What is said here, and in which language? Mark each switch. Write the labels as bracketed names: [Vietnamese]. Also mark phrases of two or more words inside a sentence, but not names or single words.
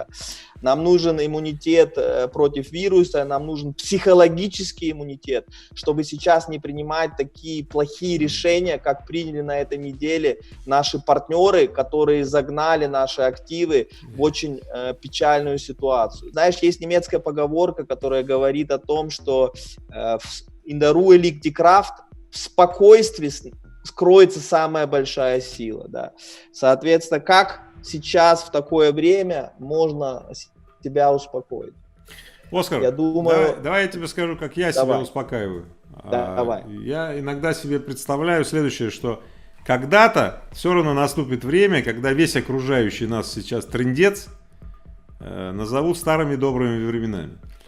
[Russian] Нам нужен иммунитет против вируса, нам нужен психологический иммунитет, чтобы сейчас не принимать такие плохие решения, как приняли на этой неделе наши партнеры, которые загнали наши активы в очень печальную ситуацию. Знаешь, есть немецкая поговорка, которая говорит о том, что [German] in der Ruhe liegt die Kraft, [Russian] в спокойствии скроется самая большая сила. Да. Соответственно, как сейчас в такое время можно себя успокоить? Оскар, я думаю... давай я тебе скажу, как я себя успокаиваю. Давай. Я иногда себе представляю следующее, что когда-то все равно наступит время, когда весь окружающий нас сейчас трындец назовут старыми добрыми временами.